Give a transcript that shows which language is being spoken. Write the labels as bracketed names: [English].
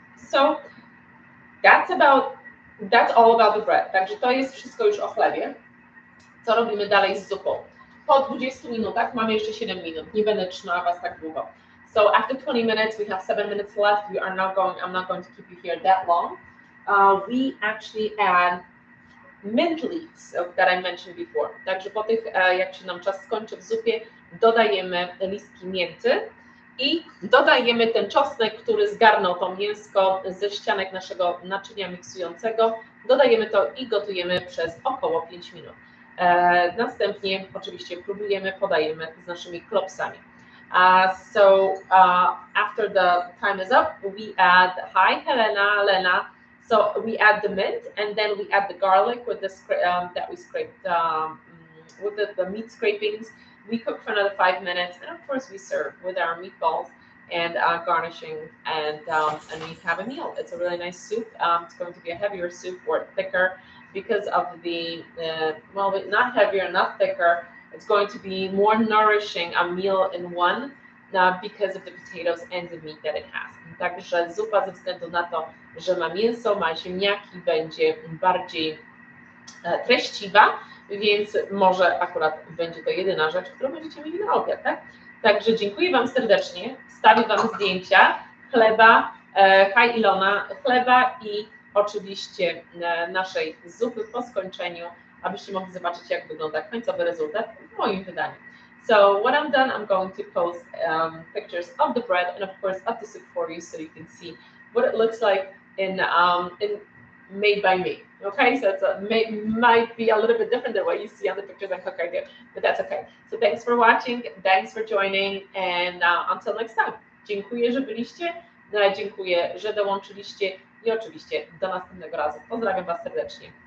[English] So that's all about the bread. [Polish] Także to jest wszystko już o chlebie. Co robimy dalej z zupą? Po 20 minutach, mamy jeszcze 7 minut, nie będę trzymała Was tak długo. [English] So after 20 minutes, we have 7 minutes left. I'm not going to keep you here that long. We actually add mint leaves that I mentioned before. [Polish] Także po tych, jak się nam czas skończy w zupie, dodajemy listki mięty i dodajemy ten czosnek, który zgarnął to mięsko ze ścianek naszego naczynia miksującego. Dodajemy to i gotujemy przez około 5 minut. Następnie oczywiście próbujemy, podajemy z naszymi klopsami. [English] So after the time is up, we add, hi Lena. So we add the mint, and then we add the garlic with the that we scraped with the meat scrapings. We cook for another 5 minutes, and of course we serve with our meatballs and garnishing, and we have a meal. It's a really nice soup. It's going to be a heavier soup or thicker because of the well, not heavier, not thicker. It's going to be more nourishing, a meal in one, because of the potatoes and the meat that it has. [Polish] Także zupa ze względu na to, że ma mięso, ma ziemniaki, będzie bardziej treściwa, więc może akurat będzie to jedyna rzecz, którą będziecie mieli na obiad, tak? Także dziękuję Wam serdecznie, wstawię Wam zdjęcia chleba, [English] hi [Polish] Ilona, chleba i oczywiście naszej zupy po skończeniu, abyście mogli zobaczyć, jak wygląda końcowy rezultat w moim wydaniu. [English] So when I'm done, I'm going to post pictures of the bread and of course of the soup for you, so you can see what it looks like in made by me. Okay, so might be a little bit different than what you see on the pictures I cook right here, but that's okay. So thanks for watching, thanks for joining, and until next time. [Polish] Dziękuję, że byliście, dziękuję, że dołączyliście i oczywiście do następnego razu. Pozdrawiam Was serdecznie.